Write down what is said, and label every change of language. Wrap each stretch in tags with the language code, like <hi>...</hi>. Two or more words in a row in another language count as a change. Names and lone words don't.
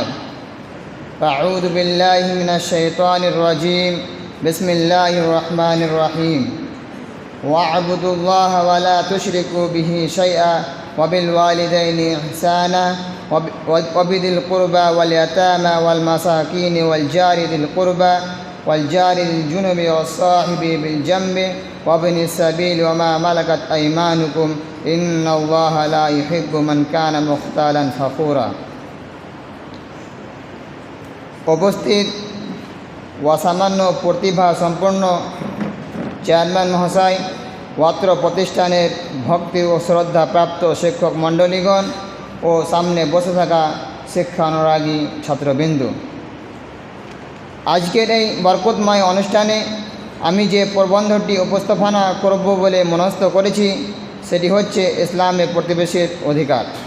<ar>أعوذ بالله من الشيطان الرجيم، بسم الله الرحمن الرحيم. واعبدوا الله ولا تشركوا به شيئا وبالوالدين إحسانا وبذي القربى واليتامى والمساكين والجار ذي القربى والجار ذي الجنب والصاحب بالجنب وابن السبيل وما ملكت أيمانكم إن الله لا يحب من كان مختالا فخورا.</ar> <bn>উপস্থিত ও সামান্য প্রতিভা সম্পন্ন চেয়ারম্যান মহাশয়, অত্র প্রতিষ্ঠানের ভক্তি ও শ্রদ্ধা প্রাপ্ত শিক্ষক মণ্ডলীগণ ও সামনে বসে থাকা শিক্ষানুরাগী ছাত্রবৃন্দ, আজকের এই বরকতময় অনুষ্ঠানে আমি যে প্রবন্ধটি উপস্থাপনা করব বলে মনস্থ করেছি সেটি হচ্ছে ইসলামে প্রতিবেশীর অধিকার।</bn>